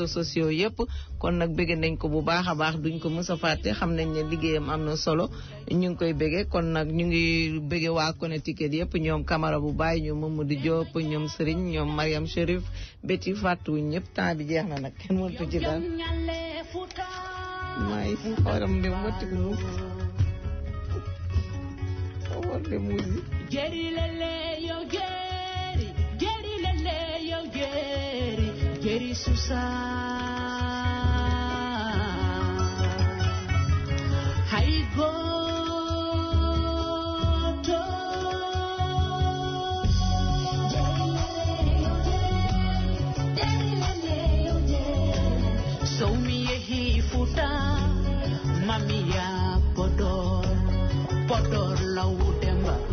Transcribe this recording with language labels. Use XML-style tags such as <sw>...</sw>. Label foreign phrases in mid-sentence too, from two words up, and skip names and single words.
<wo>sociaux yëpp kon nag bégge nañ ko bu baax a baax duñ ko mës a fàtte xam nañ ne liggéeyam am na solo ñu ngi koy bégge kon nag ñu ngi bégge waa Connecticut yëpp ñoom Camara bu Baye ñoom Mamadou Diop ñoom Serigne ñoom Mariam Chérif Betty fàttuwuñ ñëpp temps bi jeex na nag kenn mënatu ci daal maay xoram de motti ko muus war de muus</wo> <ff>jeri lele yow jeri lele yow jeri susa hay goto so mi yehi futa mamia podor lawdemba</ff>